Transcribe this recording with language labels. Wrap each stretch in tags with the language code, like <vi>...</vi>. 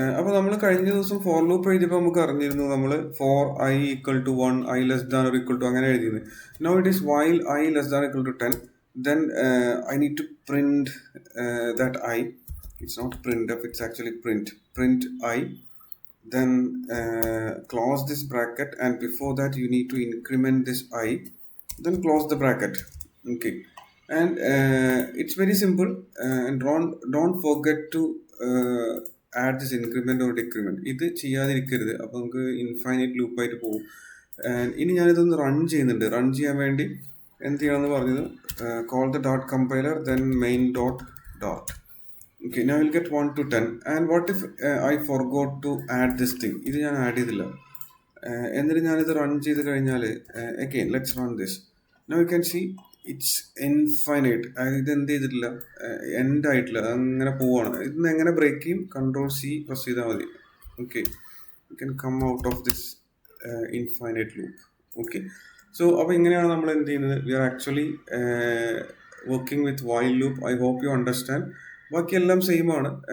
<ml>അപ്പോൾ നമ്മൾ കഴിഞ്ഞ ദിവസം ഫോർ ലൂപ്പ് എഴുതിയപ്പോൾ നമുക്ക് അറിഞ്ഞിരുന്നു, നമ്മൾ four I equal to 1, I less than or equal to അങ്ങനെ എഴുതിയിരുന്നു.</ml> <en>No it is while I less than equal to 10, then I need to print that I. It's not printf, it's actually print I. Then close this bracket, and before that you need to increment this I, then close the bracket. Okay. And it's very simple, and don't forget to add this increment or decrement.</en> <ml>ഇത് ചെയ്യാതിരിക്കരുത്, അപ്പോൾ നമുക്ക് infinite ലൂപ്പായിട്ട് പോകും. ഇനി ഞാനിതൊന്ന് run ചെയ്യുന്നുണ്ട്. Run ചെയ്യാൻ വേണ്ടി എന്ത് ചെയ്യണമെന്ന് പറഞ്ഞത്,</ml> <en>call the dot compiler, then main dot. Okay, now we'll get 1 to 10. And what if I forgot to add this thing?</en> <ml>ഇത് ഞാൻ ആഡ് ചെയ്തില്ല. എന്നിട്ട് ഞാനിത് റൺ ചെയ്ത് കഴിഞ്ഞാൽ</ml> <en>again let's run this. Now you can see it's infinite.</en> <ml>ഇത് എന്ത് ചെയ്തിട്ടില്ല, എൻഡ് ആയിട്ടില്ല, അങ്ങനെ പോവാണ്. ഇതിന് എങ്ങനെ ബ്രേക്ക് ചെയ്യും, Ctrl+C പ്രസ് ചെയ്താൽ മതി.</ml> <en>Okay, you can come out of this infinite loop. Okay.</en> <ml>So അപ്പോൾ ഇങ്ങനെയാണ് നമ്മൾ എന്ത് ചെയ്യുന്നത്,</ml> <en>We are actually working with while loop. I hope you understand.</en> <ml>ബാക്കിയെല്ലാം സെയിം ആണ്.</ml>